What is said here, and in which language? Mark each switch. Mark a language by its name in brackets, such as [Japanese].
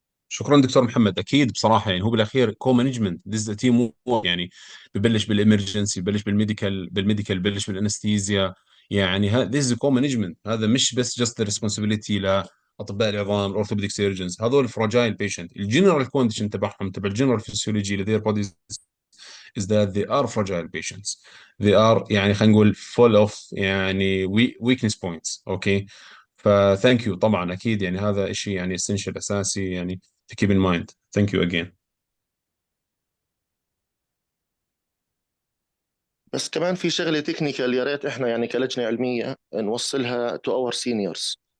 [Arabic] شكرا دكتور محمد. اكيد بصراحه يعني هو بالاخير كو مانجمنت [English] this team [Arabic] يعني ببلش بالامرجنسي، ببلش بالميديكال ببلش بالانستيزيا. يعني ذيس كو مانجمنت، هذا مش بس [English] just responsibility [Arabic] لاطباء العظام الاورثوبيديك سيرجنز. هذول [English] fragile patient, الجنرال condition [Arabic] تبعهم تبع [English] الجنرال فيسيولوجي لذير bodies is that they are fragile patients. They are [Arabic] يعني [English] خلينا نقول full of يعني weakness points. اوكي، فثانك يو [Arabic] طبعا. اكيد يعني هذا شيء يعني essential اساسي يعني [English] to keep in mind. Thank you again. [Arabic] بس كمان في شغله تكنيكال، يا ريت احنا يعني كلجنه علميه نوصلها [English] to our seniors.